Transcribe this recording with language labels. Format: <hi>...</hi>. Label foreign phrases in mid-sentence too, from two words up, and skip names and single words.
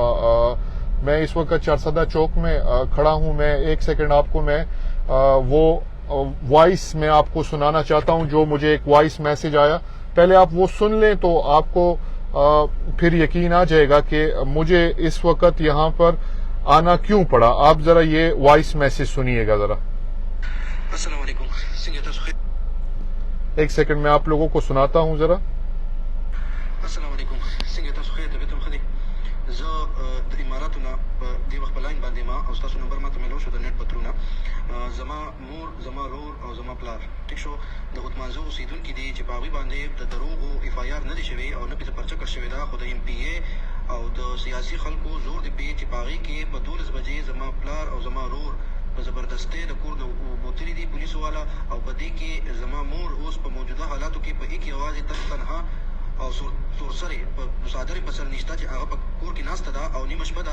<ur>میں اس وقت چارسدہ چوک میں کھڑا ہوں، میں ایک سیکنڈ آپ کو میں وہ وائس میں آپ کو سنانا چاہتا ہوں جو مجھے ایک وائس میسج آیا، پہلے آپ وہ سن لیں تو آپ کو پھر یقین آ جائے گا کہ مجھے اس وقت یہاں پر آنا کیوں پڑا۔ آپ ذرا یہ وائس میسج سنیے گا ذرا۔</ur> <ar>السلام علیکم،</ar> <ur>ایک سیکنڈ میں آپ لوگوں کو سناتا ہوں ذرا۔</ur> <ar>السلام علیکم،</ar> <ps>څنګه تاسو خیر طبیعتم ښه دی؟ زه د اماراتو نه په دې وخت په لاین باندې ما او ستاسو نمبر ماته میلاو شو د نیټ په ترونه. زما مور، زما رور او زما پلار ټیک شو د عثمانزو اوسېدونکي دي چې په هغوی باندې د دروغو اف آی آر نه دی شوی او نه پې پرچه کړ شوې ده، خو د ایم پی اے او د سیاسي خلکو زور دی پې چې په هغې کې په 12 بجې زما پلار او زما رور په زبردستۍ د کور د بوتلي دي پولیسو والا، او په دې کې زما مور اوس په موجوده حالاتو کې په ایک یوازې تنها او سورسرې په صادرې په سر نشته چې هغه په کور کې ناسته ده او نیمه شپه ده.</ps>